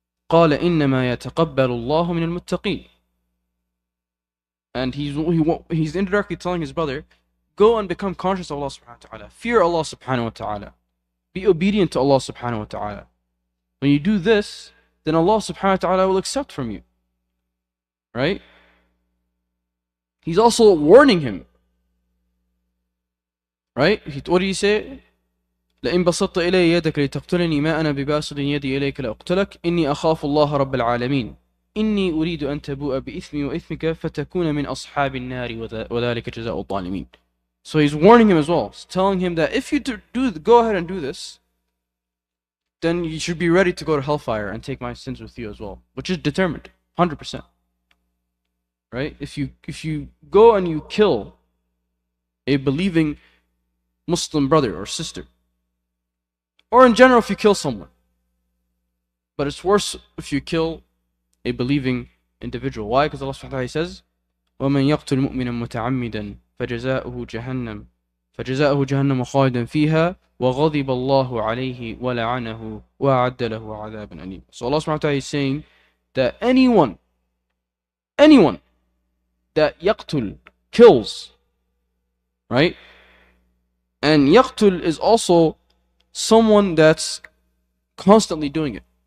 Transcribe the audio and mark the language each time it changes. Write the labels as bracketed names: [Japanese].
[Arabic] قال إنما يتقبل الله من المتقين. [English] And he's indirectly telling his brother, go and become conscious of Allah subhanahu wa ta'ala. Fear Allah subhanahu wa ta'ala. Be obedient to Allah subhanahu wa ta'ala. When you do this, then Allah subhanahu wa ta'ala will accept from you. Right? He's also warning him. Right? What did he say? [Arabic] لئن بسطت إلي يدك لتقتلني ما أنا بباسط يدي إليك لأقتلك إني أخاف الله رب العالمين إني أريد أن تبوء بإثمي وإثمك فتكون من أصحاب النار وذلك جزاء الظالمين. [English] So he's warning him as well. He's telling him that if you go ahead and do this, then you should be ready to go to hellfire and take my sins with you as well. Which is determined, 100%. Right? If you go and you kill a believing Muslim brother or sister, or in general if you kill someone, but it's worse if you kill a believing individual. Why? Because Allah subhanahu wa ta'ala says, [Arabic] وَمَنْ يَقْتُلْ مُؤْمِنًا مُتَعَمِّدًا فَجَزَاؤُهُ جَهَنَّمُ خَالِدًا فِيهَا وَغَضِبَ اللَّهُ عَلَيْهِ وَلَعَنَهُ وَأَعَدَّ لَهُ عَذَابًا أَلِيمًا. [English] So Allah subhanahu wa ta'ala is saying that anyone that yaqtul, kills, right? And yaqtul is also someone that's constantly doing it.